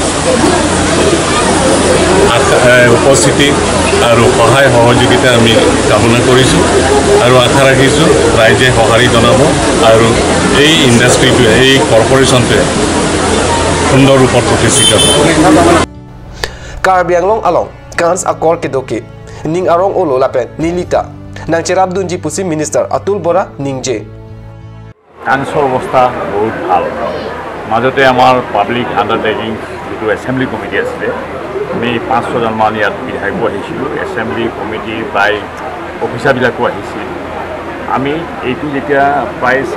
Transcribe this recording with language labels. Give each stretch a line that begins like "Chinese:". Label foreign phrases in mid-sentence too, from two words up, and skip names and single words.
Assamese: উপস্থিতি আৰু সহায় সহযোগিতা আমি কামনা কৰিছোঁ আৰু আশা ৰাখিছোঁ ৰাইজে সঁহাৰি জনাব আৰু এই ইণ্ডাষ্ট্ৰীটোৱে এই কৰ্পৰেশ্যনটোৱে সুন্দৰ ৰূপত প্ৰতিষ্ঠিত হ'ব
Karbi: Karbi Anglong along Kans Akor Kedoki Ning Arong Olo Lapen Nilita Nangcherab Dunji Pusi Minister Atul Bora Ningje
Assamese: কান্সৰ অৱস্থা বহুত ভাল মাজতে আমাৰ
English: public undertaking
Assamese: যেটো
English: assembly committee
Assamese: আছিলে আমি 500জন মান ইয়াত বিধায়ক আহিছিলোঁ
English: assembly committee
Assamese: প্ৰায় অফিচাৰবিলাকো আহিছিল আমি এইটো যেতিয়া প্ৰায়